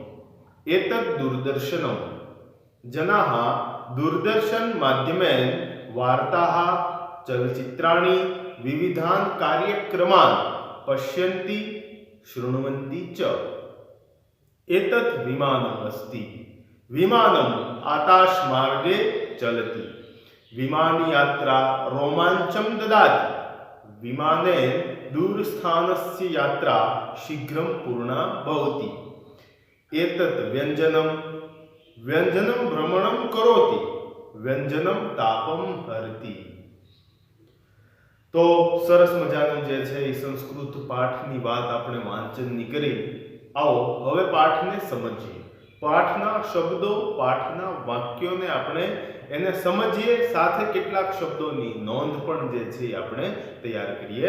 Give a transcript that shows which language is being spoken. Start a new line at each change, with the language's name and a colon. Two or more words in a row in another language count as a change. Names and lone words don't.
Sanskrit: एतत् दूरदर्शनम. जनाः दूरदर्शन माध्यमेन वार्ताः चलचित्राणि विविधान कार्यक्रमान पश्यन्ति शृण्वन्ति च. एतत् विमानम अस्ति. विमानम आकाशमार्गे चलति. विमानी यात्रा रोमांचम ददाति. વિમાને दूरस्थानस्य यात्रा शीघ्रं पूर्णा भवति. एतत् व्यञ्जनं. व्यञ्जनं भ्रमणं करोति. व्यञ्जनं तापं हरति.
Gujarati: તો સરસ મજાનો જે છે એ સંસ્કૃત પાઠની વાત આપણે વાંચનની કરી. આવો હવે પાઠને સમજીએ. પાઠના શબ્દો, પાઠના વાક્યોને આપણે એને સમજીએ, સાથે કેટલાક શબ્દોની નોંધ પણ જે છે એ આપણે તૈયાર કરીએ.